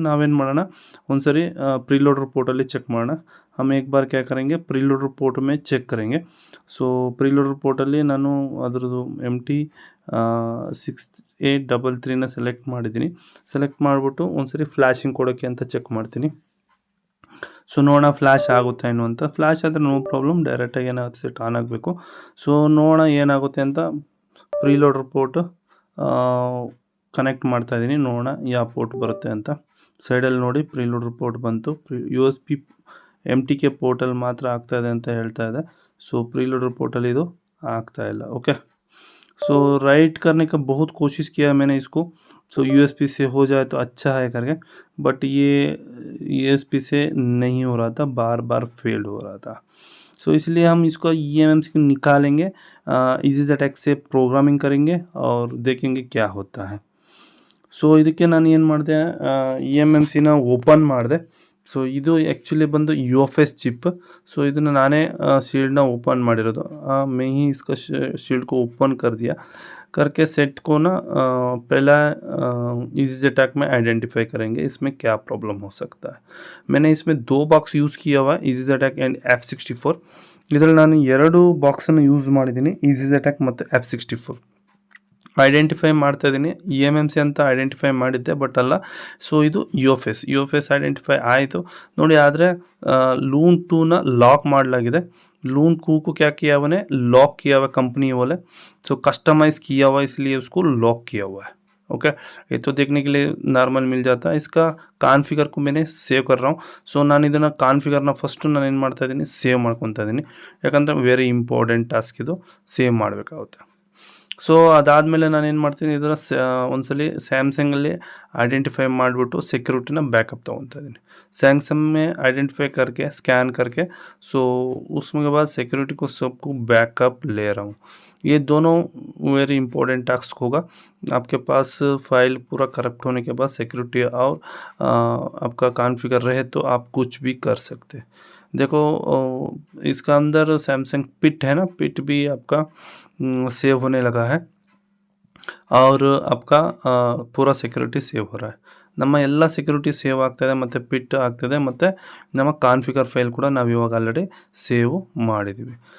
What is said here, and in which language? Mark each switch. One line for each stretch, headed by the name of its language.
Kannada: ನಾವೇನು ಮಾಡೋಣ, ಒಂದು ಸರಿ प्रीलोडर पोर्टली चेक ಮಾಡೋಣ.
Hindi: हम एक बार क्या करेंगे, प्रीलोडर पोर्ट में चेक करेंगे.
Kannada: ಸೊ प्रीलोडर पोर्टಲ್ಲಿ ನಾನು ಅದರದ್ದು MT 6833ನ ಸೆಲೆಕ್ಟ್ ಮಾಡಿದ್ದೀನಿ. ಸೆಲೆಕ್ಟ್ ಮಾಡಿಬಿಟ್ಟು ಒಂದು ಸರಿ ಫ್ಲ್ಯಾಶಿಂಗ್ ಕೊಡೋಕ್ಕೆ ಅಂತ ಚೆಕ್ ಮಾಡ್ತೀನಿ. ಸೊ ನೋಡೋಣ ಫ್ಲ್ಯಾಶ್ ಆಗುತ್ತೆ ಏನು ಅಂತ. ಫ್ಲ್ಯಾಶ್ ಆದರೆ ನೋ ಪ್ರಾಬ್ಲಮ್, ಡೈರೆಕ್ಟಾಗಿ ಏನಾಗುತ್ತೆ ಸೆಟ್ ಆನ್ ಆಗಬೇಕು. ಸೊ ನೋಡೋಣ ಏನಾಗುತ್ತೆ ಅಂತ. ಪ್ರೀಲೋಡರ್ ಪೋರ್ಟ್ ಕನೆಕ್ಟ್ ಮಾಡ್ತಾ ಇದ್ದೀನಿ, ನೋಡೋಣ ಯಾವ ಪೋರ್ಟ್ ಬರುತ್ತೆ ಅಂತ. ಸೈಡಲ್ಲಿ ನೋಡಿ ಪ್ರೀಲೋಡರ್ ಪೋರ್ಟ್ ಬಂತು. USB MTK ಪೋರ್ಟಲ್ಲಿ ಮಾತ್ರ ಆಗ್ತಾ ಇದೆ ಅಂತ ಹೇಳ್ತಾ ಇದೆ. ಸೊ प्रीलोडर पोर्टल ಇದು ಆಗ್ತಾ ಇಲ್ಲ.
Hindi: ओके, सो राइट करने का बहुत कोशिश किया मैंने इसको, सो USB से हो जाए तो अच्छा है करके, बट ये USB से नहीं हो रहा था, बार बार फेल्ड हो रहा था. सो इसलिए हम इसको EMMC निकालेंगे, EasyJet से प्रोग्रामिंग करेंगे और देखेंगे क्या होता है.
Kannada: ಸೊ ಇದಕ್ಕೆ ನಾನು ಏನು ಮಾಡಿದೆ, EMMCನ ಓಪನ್ ಮಾಡಿದೆ. ಸೊ ಇದು ಆ್ಯಕ್ಚುಲಿ ಬಂದು UFS ಚಿಪ್. ಸೊ ಇದನ್ನು ನಾನೇ शील्ड ना ओपन ಮಾಡಿರೋದು.
Hindi: मैं ही इसका शील्ड को ओपन कर दिया, करके सेट को ना पहला EasyJet में आइडेंटिफाई करेंगे इसमें क्या प्रॉब्लम हो सकता है. मैंने इसमें 2 बॉक्स यूज़ किया हुआ है, EasyJet एंड F64.
Kannada: ಇದರಲ್ಲಿ ನಾನು 2 ಬಾಕ್ಸನ್ನು ಯೂಸ್ ಮಾಡಿದ್ದೀನಿ, EasyJet ಮತ್ತು F64 ಐಡೆಂಟಿಫೈ ಮಾಡ್ತಾ ಇದ್ದೀನಿ. EMMC ಅಂತ ಐಡೆಂಟಿಫೈ ಮಾಡಿದ್ದೆ, ಬಟ್ ಅಲ್ಲ. ಸೊ ಇದು UFS ಐಡೆಂಟಿಫೈ ಆಯಿತು ನೋಡಿ. ಆದರೆ लून 2 लॉक ಮಾಡಲಾಗಿದೆ.
Hindi: लून 2 को क्या किया हुआ है, लॉक किया हुआ कंपनी वाले. सो कस्टमाइज़ किया हुआ, इसलिए उसको लॉक किया हुआ है. ओके, ये तो देखने के लिए नॉर्मल मिल जाता है. इसका ಕಾನ್ಫಿಗರ್ को मैंने ಸೇವ್ कर रहा हूँ.
Kannada: ಸೊ ನಾನು ಇದನ್ನು ಕಾನ್ಫಿಗರ್ನ ಫಸ್ಟು ನಾನು ಏನು ಮಾಡ್ತಾ ಇದ್ದೀನಿ, ಸೇವ್ ಮಾಡ್ಕೊತಾ ಇದ್ದೀನಿ. ಯಾಕಂದರೆ ವೆರಿ ಇಂಪಾರ್ಟೆಂಟ್ ಟಾಸ್ಕ್ ಇದು, ಸೇವ್ ಮಾಡಬೇಕಾಗುತ್ತೆ. ಸೊ ಅದಾದಮೇಲೆ ನಾನೇನು ಮಾಡ್ತೀನಿ, ಇದರ ಒಂದ್ಸಲಿ ಸ್ಯಾಮ್ಸಂಗಲ್ಲಿ ಐಡೆಂಟಿಫೈ ಮಾಡಿಬಿಟ್ಟು ಸೆಕ್ಯೂರಿಟಿನ बैकअप ತೊಗೊತಾ इದ್ದೀನಿ.
Hindi: सैमसंग में आइडेंटिफाई करके स्कैन करके, सो उसमें के बाद सिक्योरिटी को सबको बैकअप ले रहा हूँ. ये दोनों वेरी इंपॉर्टेंट टास्क होगा. आपके पास फाइल पूरा करप्ट होने के बाद सिक्योरिटी और आपका कॉन्फ़िगर रहे तो आप कुछ भी कर सकते हैं. देखो इसका अंदर सैमसंग पिट है ना, पिट भी आपका सेव होने लगा है और आपका पूरा सिक्योरिटी ಸೇವ್ हो रहा है.
Kannada: ನಮ್ಮ ಎಲ್ಲ ಸೆಕ್ಯೂರಿಟಿ ಸೇವ್ ಆಗ್ತಾಯಿದೆ ಮತ್ತು ಪಿಟ್ ಆಗ್ತಾಯಿದೆ ಮತ್ತು ನಮ್ಮ ಕಾನ್ಫಿಗರ್ ಫೈಲ್ ಕೂಡ ನಾವು ಇವಾಗ ಆಲ್ರೆಡಿ ಸೇವ್ ಮಾಡಿದ್ದೀವಿ.